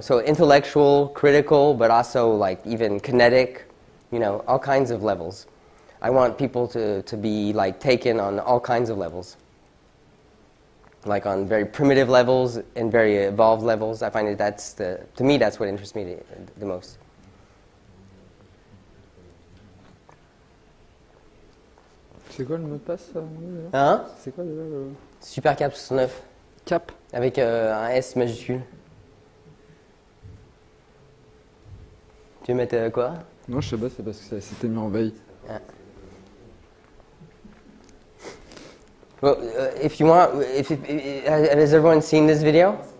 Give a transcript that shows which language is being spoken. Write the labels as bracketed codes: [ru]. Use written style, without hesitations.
[en] So intellectual, critical, but also like even kinetic, you know, all kinds of levels. I want people to be like taken on all kinds of levels, like on very primitive levels and very evolved levels. I find that to me that's what interests me the most. [fr] C'est quoi le mot de passe Hein? C'est quoi déjà le... Supercap 69. Cap. Avec un S majuscule. Tu veux mettre quoi? Non, je sais pas, c'est parce que c'était mis en veille. Ah. [en] Well, if you want, has everyone seen this video?